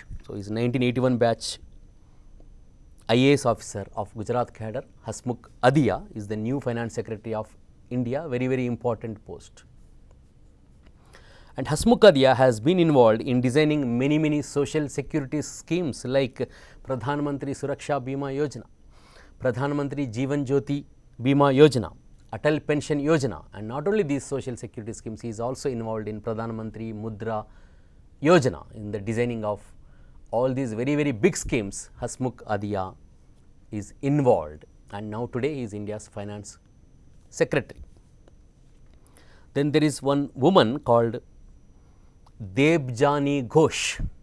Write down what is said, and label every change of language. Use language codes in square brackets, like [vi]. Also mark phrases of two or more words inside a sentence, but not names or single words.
[en] So, he is 1981 batch IAS officer of Gujarat cadre. Hasmukh Adhia is the new Finance Secretary of India, very important post. And Hasmukh Adhia has been involved in designing many social security schemes like Pradhan Mantri Suraksha Bima Yojana, Pradhan Mantri Jeevan Jyoti Bima Yojana, Atal Pension Yojana, and not only these social security schemes, he is also involved in Pradhan Mantri Mudra Yojana, in the designing of all these very big schemes. Hasmukh Adhia is involved, and now today he is India's Finance Secretary. Then there is one woman called Debjani Ghosh.